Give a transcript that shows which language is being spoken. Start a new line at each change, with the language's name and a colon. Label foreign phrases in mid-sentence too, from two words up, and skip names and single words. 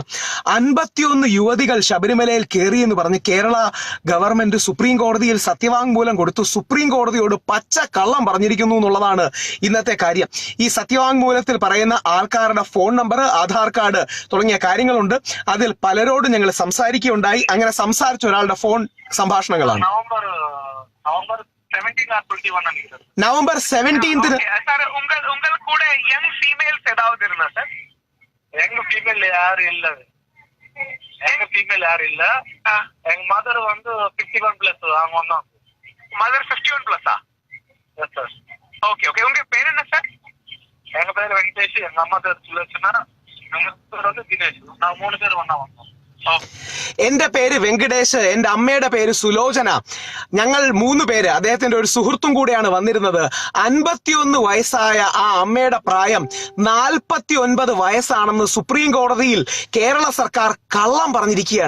Malayalam: 51 യുവതികൾ ശബരിമലയിൽ കയറി എന്ന് പറഞ്ഞ് കേരള ഗവൺമെന്റ് സുപ്രീം കോടതിയിൽ സത്യവാങ്മൂലം കൊടുത്തു. സുപ്രീം കോടതിയോട് പച്ച കള്ളം പറഞ്ഞിരിക്കുന്നു എന്നുള്ളതാണ് ഇന്നത്തെ കാര്യം. ഈ സത്യവാങ്മൂലത്തിൽ പറയുന്ന ആൾക്കാരുടെ ഫോൺ നമ്പർ, ആധാർ കാർഡ് തുടങ്ങിയ കാര്യങ്ങളുണ്ട്. അതിൽ പലരോടും ഞങ്ങൾ സംസാരിക്കുകയുണ്ടായി. അങ്ങനെ സംസാരിച്ച ഒരാളുടെ ഫോൺ സംഭാഷണങ്ങളാണ്.
Tamil: நவம்பர் 17 சார் உங்கள் கூட
English: young females
Tamil: ஏதாவது இருந்தா சார்? எங்க ஃபீமேல் யாரும் இல்ல. எங்க மதர் வந்து 51 பிளஸ். அவங்க வந்தோம். மதர் 51 பிளஸா? எஸ் சார். ஓகே ஓகே. உங்க பேர் என்ன சார்? எங்க பேர் வெங்கடேஷ், எங்க அம்மா பேர் சுலோச்சனா, எங்க பேர் வந்து தினேஷ். நான் 3 பேர் ஒண்ணா வந்தோம்.
Malayalam: എന്റെ പേര് വെങ്കടേഷ്, എന്റെ അമ്മയുടെ പേര് സുലോചന. ഞങ്ങൾ 3 പേര്, അദ്ദേഹത്തിന്റെ ഒരു സുഹൃത്തും കൂടെയാണ് വന്നിരുന്നത്. 51 വയസ്സായ ആ അമ്മയുടെ പ്രായം 49 വയസ്സാണെന്ന് സുപ്രീം കോടതിയിൽ കേരള സർക്കാർ കള്ളം പറഞ്ഞിരിക്കുകയാണ്.